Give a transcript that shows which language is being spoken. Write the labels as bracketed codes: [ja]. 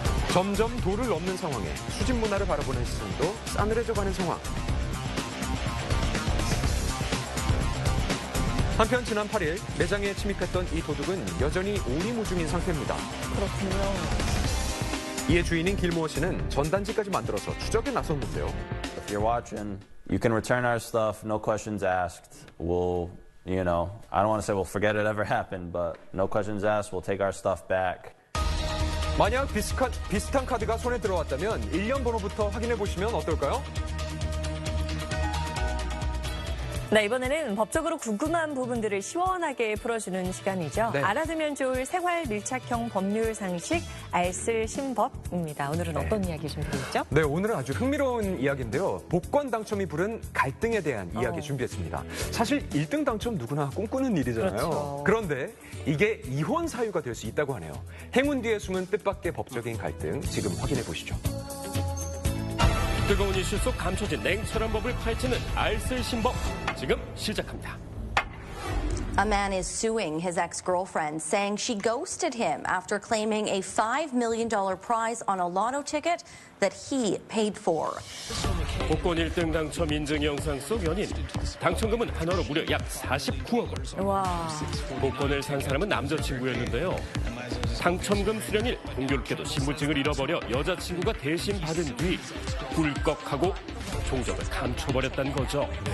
[ko] 점점 도를 넘는 상황에 수집 문화를 바라보는 시선도 싸늘해져가는 상황. 한편 지난 8일 매장에 침입했던 이 도둑은 여전히 오리무중인 상태입니다. 그렇군요. 이에 주인인 길모어 씨는 전단지까지 만들어서 추적에 나섰는데요. [en] If you're watching, you can return our stuff, no questions asked. We'll, I don't want to say we'll forget it ever happened, but no questions asked, we'll take our stuff back. [ko] 만약 비슷한 카드가 손에 들어왔다면 1년 번호부터 확인해 보시면 어떨까요? 네, 이번에는 법적으로 궁금한 부분들을 시원하게 풀어주는 시간이죠. 네. 알아두면 좋을 생활 밀착형 법률 상식 알쓸 신법입니다. 오늘은 어떤 이야기 준비되어 있죠? 네, 오늘은 아주 흥미로운 이야기인데요. 복권 당첨이 부른 갈등에 대한 이야기 준비했습니다. 사실 1등 당첨 누구나 꿈꾸는 일이잖아요. 그렇죠. 그런데 이게 이혼 사유가 될 수 있다고 하네요. 행운 뒤에 숨은 뜻밖의 법적인 갈등 지금 확인해 보시죠. 뜨거운 이슈 속 감춰진 냉철한 법을 파헤치는 알쓸 신법 지금 시작합니다. [en] A man is suing his ex-girlfriend, saying she ghosted him after claiming a $5 million prize on a lotto ticket that he paid for. [ko] 복권 1등 당첨 인증 영상 속 연인. 당첨금은 한화로 무려 약 49억 원. 와. 복권을 산 사람은 남자친구였는데요. 당첨금 수령일 공교롭게도 신분증을 잃어버려 여자친구가 대신 받은 뒤 꿀꺽하고 종적을 감춰버렸다는 거죠.